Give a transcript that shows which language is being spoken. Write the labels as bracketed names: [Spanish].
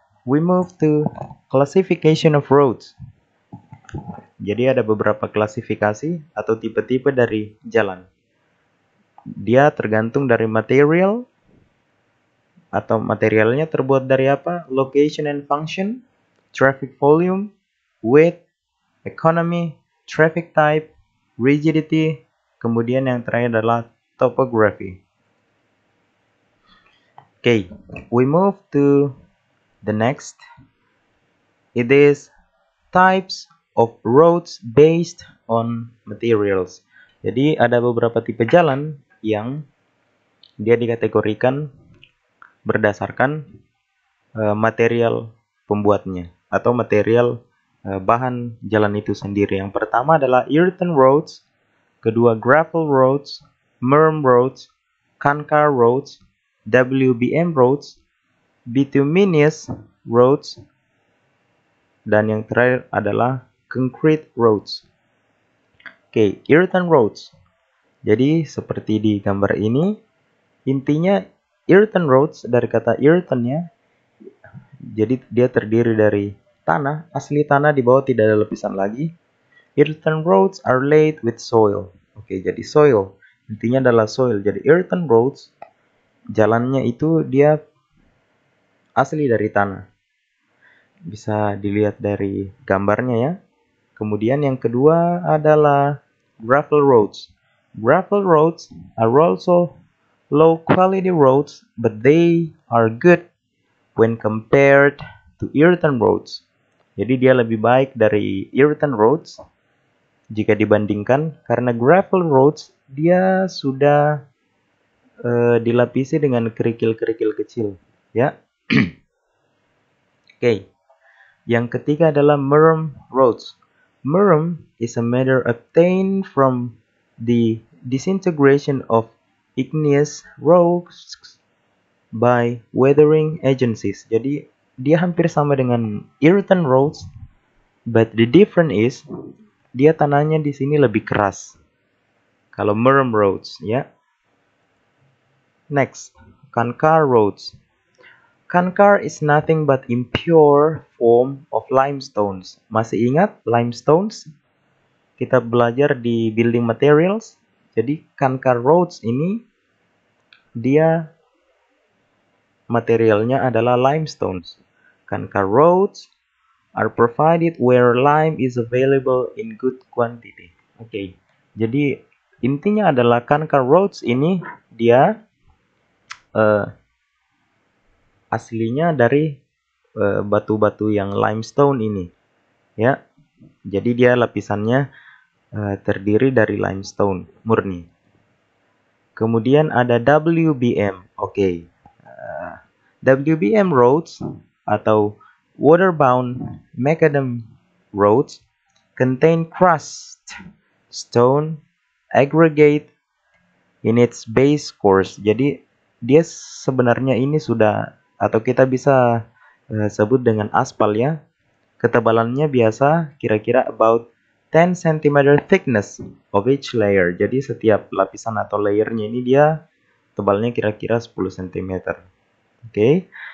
[English] We move to classification of roads. [Indonesian] Jadi ada beberapa klasifikasi atau tipe-tipe dari jalan. Dia tergantung dari material atau materialnya terbuat dari apa, location and function, traffic volume, weight, economy, traffic type, rigidity, kemudian yang terakhir adalah topography. [English] We move to the next. It is types of roads based on materials. [Indonesian] Jadi ada beberapa tipe jalan yang dia dikategorikan berdasarkan material pembuatnya atau material bahan jalan itu sendiri. Yang pertama adalah earthen roads, kedua gravel roads, murm roads, kankar roads, WBM roads, bituminous roads, dan yang terakhir adalah concrete roads. Earthen roads. Jadi seperti di gambar ini, intinya earthen roads dari kata earthen ya. Jadi dia terdiri dari tanah, asli tanah, di bawah tidak ada lapisan lagi. [English] Earthen roads are laid with soil. [Indonesian] Jadi soil, intinya adalah soil. Jadi earthen roads, jalannya itu dia asli dari tanah. Bisa dilihat dari gambarnya ya. Kemudian yang kedua adalah gravel roads. [English] Gravel roads are also low quality roads, but they are good when compared to earthen roads. [Indonesian] Jadi dia lebih baik dari earthen roads jika dibandingkan, karena gravel roads dia sudah dilapisi dengan kerikil-kerikil kecil, ya. Oke. Yang ketiga adalah murram roads. [English] Murram is a matter obtained from the disintegration of igneous rocks by weathering agencies. [Indonesian] Jadi dia hampir sama dengan earthen roads, [English] but the difference is [Indonesian] dia tanahnya di sini lebih keras. Kalau murram roads, ya. Next, Kankar roads. [English] Kankar is nothing but impure form of limestones. [Indonesian] Masih ingat limestones? Kita belajar di building materials. Jadi Kankar roads ini dia materialnya adalah limestones. [English] Kankar roads are provided where lime is available in good quantity. Oke. [Indonesian] Jadi intinya adalah Kankar roads ini dia aslinya dari batu-batu yang limestone ini, ya. Jadi dia lapisannya terdiri dari limestone murni. Kemudian ada WBM. Oke. [English] WBM roads atau waterbound macadam roads contain crushed stone aggregate in its base course. [Indonesian] Jadi dia sebenarnya ini sudah, atau kita bisa sebut dengan aspal ya. Ketebalannya biasa kira-kira [English] about 10 cm thickness of each layer. [Indonesian] Jadi setiap lapisan atau layernya ini dia tebalnya kira-kira 10 cm. Oke.